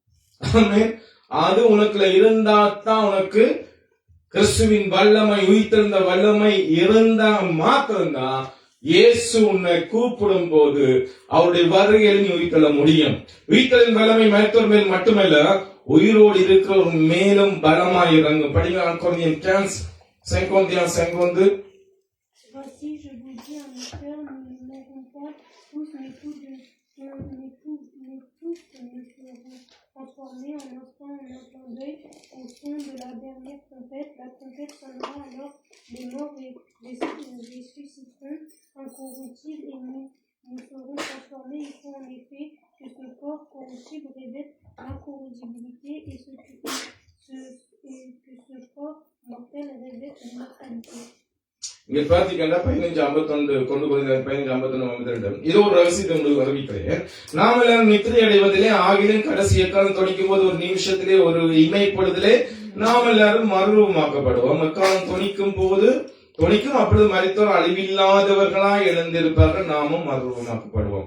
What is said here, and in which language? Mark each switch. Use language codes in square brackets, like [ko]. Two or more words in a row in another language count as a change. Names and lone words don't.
[ta] அது உனக்குள்ள இருந்தாதான் உனக்கு கிறிஸ்துவின் வல்லமை, உயிர்த்தெழுந்த வல்லமை இருந்தா மாத்திரம்தான் இயேசு உன்னை கூப்பிடும் போது அவருடைய வருகையில் நீ உயிர்த்தெழ முடியும். உயிர்த்தெழும் வல்லமை மருத்துவர் மேல் மட்டுமல்ல, உயிரோடு இருக்கிறவர் மேலும் பலமாய் இறங்கும். படிங்க Corinthiens 15, 51, 52. [fr] Voici, je vous dis en effet, nous ne mourrons pas tous, mais tous nous serons transformés en instant, en un clin d'œil, au son de la dernière trompette. La trompette sonnera, alors les morts ressusciteront incorruptibles et nous serons transformés. Il faut en effet que ce corps corruptible revête l'incorruptibilité et que ce corps mortel revête l'immortalité. [ta] இங்க பாத்தீங்கன்னா 15:51 கொண்டு 15:51 இது ஒரு ரகசியத்தை உங்களுக்கு அறிவிக்கிறேன். நாம் எல்லாரும் நித்திரை அடைவதிலே ஆகிலும் கடைசி எக்காலம் தொனிக்கும் போது ஒரு நிமிஷத்திலே ஒரு இமைப்பொழுதிலே நாம் எல்லாரும் மறுரூபமாக்கப்படுவோம். எக்காலம் தொனிக்கும் போது துணிக்கும், அப்பொழுது மரித்தோர் அழிவில்லாதவர்களாய் எழுந்திருப்பார்கள், நாமும் மறுரூபமாக்கப்படுவோம்.